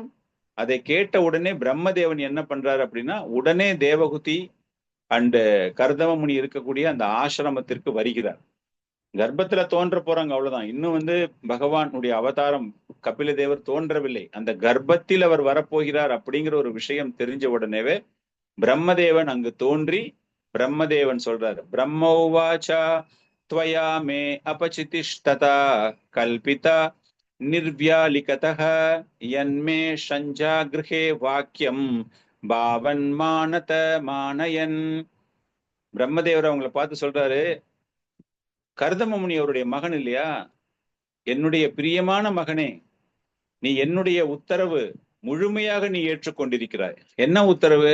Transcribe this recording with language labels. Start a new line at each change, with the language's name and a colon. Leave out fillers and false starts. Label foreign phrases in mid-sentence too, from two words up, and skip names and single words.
Tamil: அதை கேட்ட உடனே பிரம்மதேவன் என்ன பண்றாரு அப்படின்னா உடனே தேவகுதி அண்ட் கர்தம முனி இருக்கக்கூடிய அந்த ஆசிரமத்திற்கு வருகிறார். கர்ப்பத்துல தோன்ற போறாங்க, அவ்வளவுதான். இன்னும் பகவானுடைய அவதாரம் கபில தேவர் தோன்றவில்லை. அந்த கர்ப்பத்தில் அவர் வரப்போகிறார் அப்படிங்கிற ஒரு விஷயம் தெரிஞ்ச உடனேவே பிரம்மதேவன் அங்கு தோன்றி பிரம்மதேவன் சொல்றாரு, பிரம்மோவாச்சா
Sanskrit: त्वया मे अपचितिष्टता कल्पिता निर्व्यालिकतः यन्मे शञ्जागृहे वाक्यं भवान्मानद मानयन्.
Tamil: பிரம்மதேவர் அவங்களை பார்த்து சொல்றாரு, கர்தம முனி அவருடைய மகன் இல்லையா, என்னுடைய பிரியமான மகனே, நீ என்னுடைய உத்தரவு முழுமையாக நீ ஏற்றுக்கொண்டிருக்கிறாய். என்ன உத்தரவு?